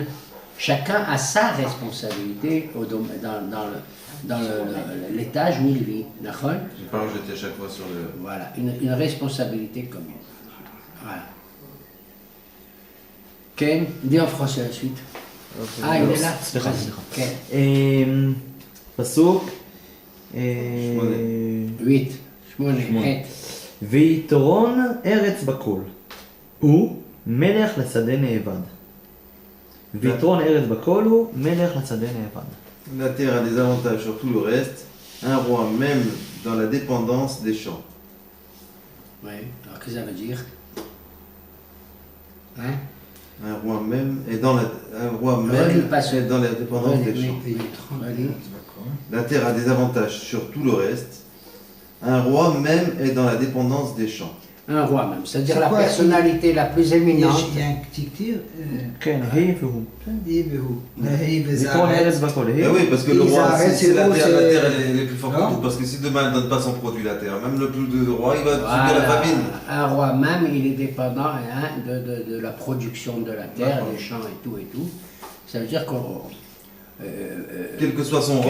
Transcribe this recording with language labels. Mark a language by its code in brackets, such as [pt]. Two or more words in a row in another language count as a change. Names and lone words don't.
[fr] Chacun a sa responsabilité dans l'étage où il vit. D'accord? Je n'ai pas rejeté à chaque fois sur le... Voilà, une responsabilité commune. Voilà. Ken, dis en français la suite. Il est là. [he] סליחה. כן. פסוק 8. ויתרון ארץ בכל, הוא מלך לשדה נאבד. ויתרון ארץ בכל הוא מלך לשדה נאבד. [fr] La terre a des avantages sur tout le reste, un roi même dans la dépendance des champs. Oui, alors qu'est-ce que ça veut dire? Hein? Un roi même est dans la dépendance des champs. La terre a des avantages sur tout le reste. Un roi même est dans la dépendance des champs. Un roi même, c'est-à-dire la personnalité la plus éminente. Il y a un petit tir. [he] כן, היא והוא. היא ויתרון ארץ בכל, Eh היא. [fr] oui, parce que le Ils roi, arrêtent, c'est c'est la beau, terre, c'est- elle est plus forte que Non. tout. Parce que si demain elle ne donne pas son produit, la terre, même le plus de roi, il va subir la famine. Un roi même, il est dépendant de la production de la terre, des champs et tout. Ça veut dire qu'on... Quel que soit son